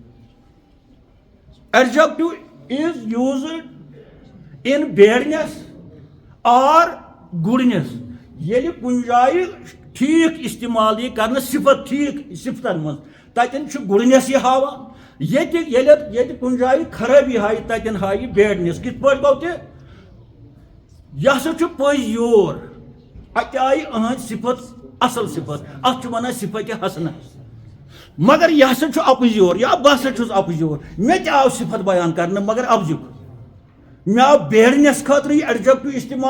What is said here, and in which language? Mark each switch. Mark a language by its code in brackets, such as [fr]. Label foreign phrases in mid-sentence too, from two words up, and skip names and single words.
[en] adjective is used in badness or goodness [ks] ییٚلہِ کُنہِ جایہِ ٹھیٖک استعمال یی کرنہٕ صفت ٹھیٖک صفتن منٛز تتٮ۪ن چھُ گڈنس یہِ ہاوان ییٚتہِ کُنہِ جایہِ خرٲبی ہایہِ تتٮ۪ن ہایہِ بیڈنس کِتھ پٲٹھۍ گوٚو تہِ یہِ ہسا چھُ پٔزۍ یور اتہِ آیہِ أہنٛدۍ صفت اصل صفت اتھ چھُ ونان صفت حسنہ مگر یہ ہسا چھُ اپُز یور یا بہٕ ہسا چھُس اپُز یور مےٚ تہِ آو صفت بیان کرنہٕ مگر ابزُک مےٚ آو بیڈنس خٲطرٕ یہِ ایڈجکٹو استعمال